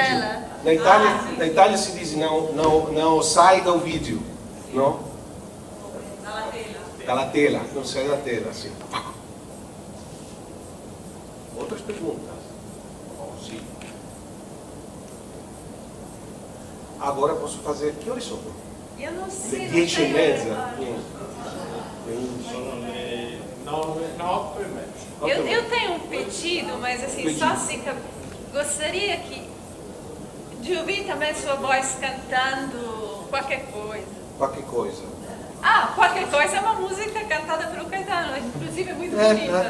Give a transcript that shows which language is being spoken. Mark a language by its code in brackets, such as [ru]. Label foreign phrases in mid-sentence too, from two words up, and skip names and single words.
[pt] Na Itália se diz não sai do vídeo, não? [it] Dalla tela, [pt] não sai da tela, assim. Outras perguntas? Sim. Agora posso fazer, que horas são? Eu não sei. 10:30. [it] Sono le 9:30. [pt] Eu tenho um pedido, mas assim, só assim, que eu gostaria de ouvir também sua voz cantando qualquer coisa. Qualquer coisa. Qualquer coisa é uma música cantada pelo Caetano, inclusive é muito bonita.